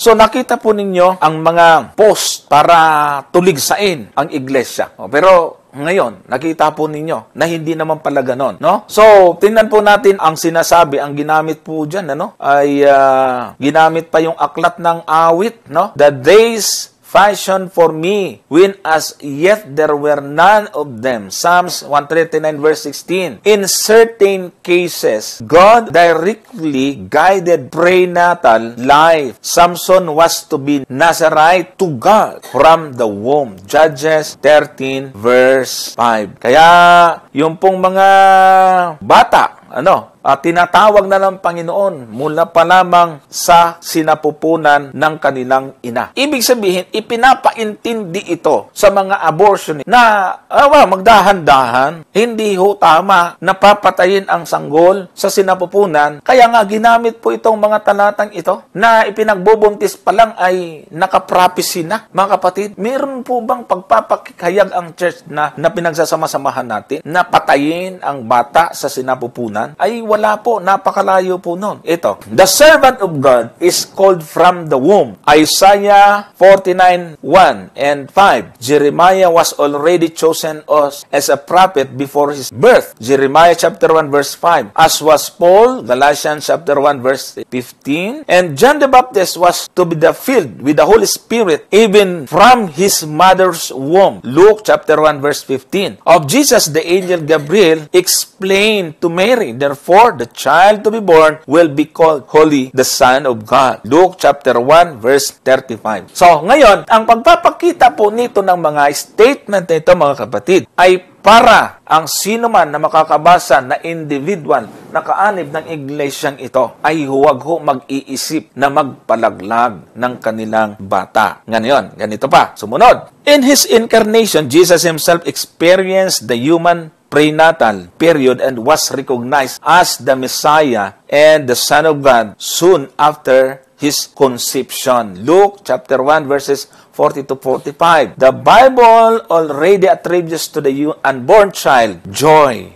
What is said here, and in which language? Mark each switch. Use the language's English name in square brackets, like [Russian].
[Filipino] So nakita po ninyo ang mga post para tuligsain ang iglesia. Pero ngayon, nakita po ninyo na hindi naman pala ganon, no? So, tingnan po natin ang sinasabi, ang ginamit po dyan, ay ginamit pa yung aklat ng awit, no? [English] The days fashioned for me, when as yet there were none of them. Psalms 139 verse 16. In certain cases, God directly guided prenatal life. Samson was to be Nazarite to God from the womb. Judges 13 verse 5. [Filipino] Kaya, yung pong mga bata, tinatawag na ng Panginoon mula pa lamang sa sinapupunan ng kanilang ina. Ibig sabihin, ipinapaintindi ito sa mga abortion na magdahan-dahan, hindi ho tama na papatayin ang sanggol sa sinapupunan. Kaya nga ginamit po itong mga talatang ito na ipinagbubuntis pa lang ay nakaprophecy na. Mga kapatid, meron po bang pagpapakihayag ang church na pinagsasama-samahan natin na patayin ang bata sa sinapupunan? Ay wala po, napakalayo po nun. Ito, [English] the servant of God is called from the womb. Isaiah 49:1 and 5. Jeremiah was already chosen as a prophet before his birth. Jeremiah chapter 1 verse 5. As was Paul, Galatians chapter 1 verse 15. And John the Baptist was to be filled with the Holy Spirit even from his mother's womb. Luke chapter 1 verse 15. Of Jesus, the angel Gabriel explained to Mary, therefore, therefore the child to be born will be called Holy, the Son of God. Luke chapter 1 verse 35. [Filipino] So, ngayon, ang pagpapakita po nito ng mga statement nito, mga kapatid, ay para ang sino man na makakabasa na individual na kaanib ng iglesyang ito ay huwag ho mag-iisip na magpalaglag ng kanilang bata. Ngayon, ganito pa. Sumunod. [English] In His incarnation, Jesus Himself experienced the human prenatal period and was recognized as the Messiah and the Son of God soon after His conception. Luke chapter 1 verses 40 to 45. The Bible already attributes to the unborn child joy.